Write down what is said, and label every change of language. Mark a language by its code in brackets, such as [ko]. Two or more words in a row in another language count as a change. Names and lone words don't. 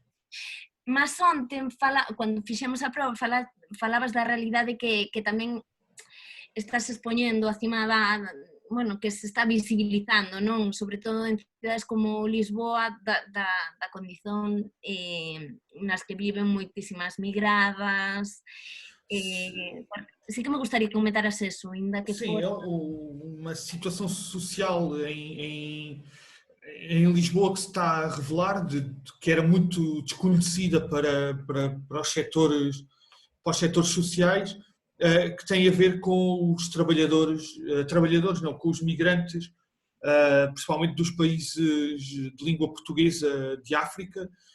[gl] Mas ontem, cando fixemos a proba, falabas da realidade que tamén estás expoñendo acima bueno, que se está visibilizando, non? Sobre todo en cidades como Lisboa, da condición nas que viven moitísimas migradas. [es] Sí que me gustaría que comentaras eso, [gl] ainda que [pt] Sim, for... é uma situação social em Lisboa que se está a revelar, que era muito desconhecida para os setores sociais, que tem a ver com os trabalhadores não, com os migrantes, principalmente dos países de língua portuguesa de África,